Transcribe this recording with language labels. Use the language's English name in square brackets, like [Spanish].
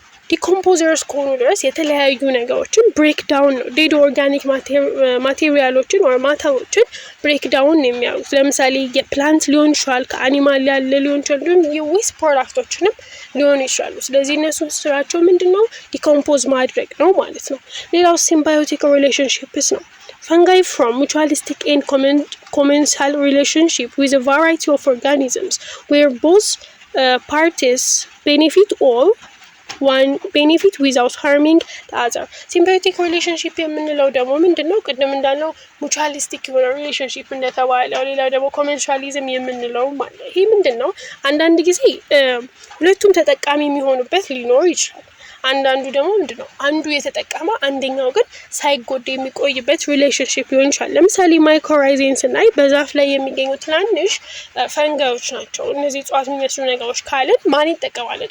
[Amharic] ዲኮምፖዘርስ ከሆኑ ድረስ የተለያዩ ነገሮችን ብሬክ ዳውን ነው። ዴድ ኦርጋኒክ ማቴሪያሎችን ወይ ማተሮችን ብሬክ ዳውን ነው የሚያደርጉት። ለምሳሌ የፕላንት ሊሆን ይችላል፣ ከአኒማል ያለ ሊሆን ይችላል፣ እንዲሁም የዌስት ፕሮዳክቶችንም ሊሆኑ ይችላሉ። ስለዚህ እነሱ ስራቸው ምንድነው? ዲኮምፖዝ ማድረግ ነው ማለት ነው። ሌላው ሲምባዮቲክ ሪሌሽንሺፕስ ነው። [English] fungi from mutualistic and commensal relationship with a variety of organisms where both parties benefit all one benefit without harming the other. [Amharic] symbiotic relationship የምንለው ደግሞ ምንድነው? ቅድም እንዳልነው mutualistic የሆነ relationship እንደተባለው፣ ሌላ ደግሞ commensalism የምንለው ማለት ይሄ ምንድነው? አንዳንድ ጊዜ ሁለቱም ተጠቃሚ የሚሆኑበት ሊኖር ይችላል። አንዳንዱ ደግሞ ምንድነው አንዱ የተጠቀመ አንደኛው ግን ሳይጎዳ የሚቆይበት ሪሌሽንሺፕ ሊሆን ይችላል። ለምሳሌ ማይኮራይዜን ስናይ በዛፍ ላይ የሚገኙ ትናንሽ ፈንጋዮች ናቸው። እነዚህ እጽዋት የሚመስሉ ነገሮች ካልን ማን ይጠቀማል?